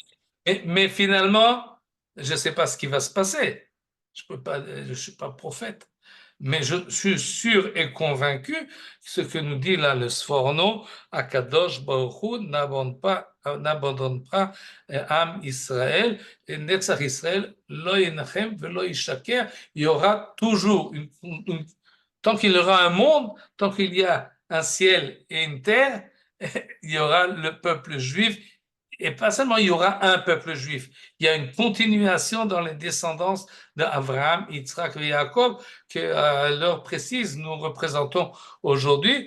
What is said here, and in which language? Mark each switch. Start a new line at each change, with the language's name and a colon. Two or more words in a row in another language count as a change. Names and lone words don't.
French: Mais finalement, je ne sais pas ce qui va se passer. Je suis pas prophète. Mais je suis sûr et convaincu que ce que nous dit là le Sforno,
Hebrew: הקדוש ברוך הוא
French: n'abandonne pas
Hebrew: עם ישראל,
French: et
Hebrew: נצח ישראל לא ינחם ולא ישקר.
French: Il y aura toujours, tant qu'il y aura un monde, tant qu'il y a un ciel et une terre, il y aura le peuple juif. Et pas seulement il y aura un peuple juif, il y a une continuation dans les descendances d'Abraham, Yitzhak et Jacob, que à l'heure précise, nous représentons aujourd'hui.